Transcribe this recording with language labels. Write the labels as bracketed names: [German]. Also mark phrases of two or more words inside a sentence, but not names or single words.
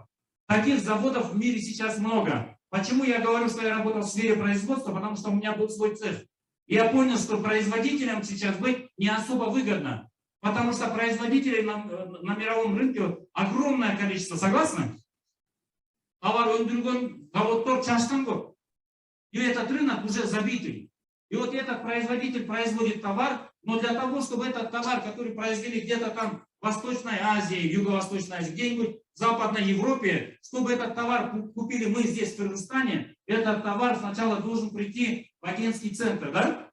[Russian] Таких заводов в мире сейчас много. Почему я говорю, что я работал в сфере производства? Потому что у меня был свой цех. И я понял, что производителям сейчас быть не особо выгодно. Потому что производителей на мировом рынке огромное количество. Согласны? [Kazakh] Товар өндірген заводтар чашкан көп. [Russian] И этот рынок уже забитый. И вот этот производитель производит товар, но для того, чтобы этот товар, который произвели где-то там в Восточной Азии, Юго-Восточной Азии, где-нибудь в Западной Европе, чтобы этот товар купили мы здесь, в Кыргызстане, этот товар сначала должен прийти в агентский центр, да?